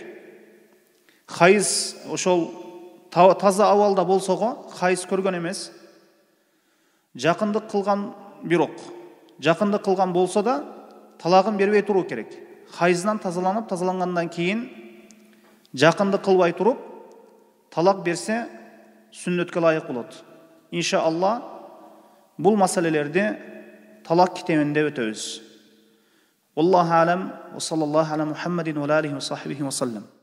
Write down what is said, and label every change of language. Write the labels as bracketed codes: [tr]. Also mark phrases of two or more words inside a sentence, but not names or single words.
[ky] Хайыз ошол таза абалда болсого, хайыз көргөн эмес, жакындык кылган болсо да талагын бербей туруу керек. Хайыздан тазалангандан кийин жакындык кылбай туруп талак берсе сүннөткө ылайык болот. Иншалла бул маселелерди талак китебинде өтөбүз. [ar] الله أعلم وصلى الله على محمد وعليه وصحبه وسلم.